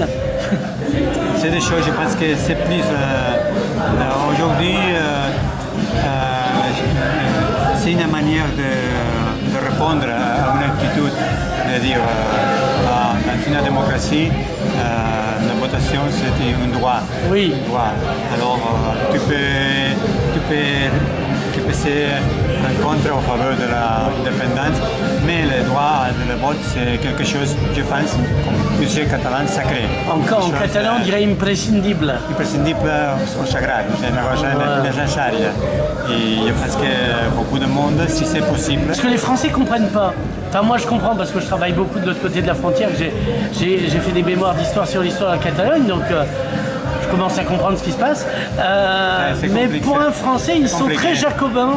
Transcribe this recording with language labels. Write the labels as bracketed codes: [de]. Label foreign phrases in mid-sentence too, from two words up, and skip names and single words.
[fr] C'est des choses, je pense que c'est plus... aujourd'hui, c'est une manière de répondre à une attitude, de dire dans une démocratie, la votation c'est un droit. Oui. Alors tu peux ser en contre ou en faveur de l'indépendance, mais le droit de vote c'est quelque chose, je pense, comme plusieurs catalans, sacré. Encore en catalan on dirait imprescindible. [ca] Imprescindible ou sagrat, [fr] c'est une chose nécessaire. Et je pense que beaucoup de monde, si c'est possible... Parce que les Français ne comprennent pas. Enfin moi je comprends parce que je travaille beaucoup de l'autre côté de la frontière, j'ai fait des mémoires d'histoire sur l'histoire de la Catalogne, donc je commence à comprendre ce qui se passe. Mais pour un Français, ils sont très jacobins.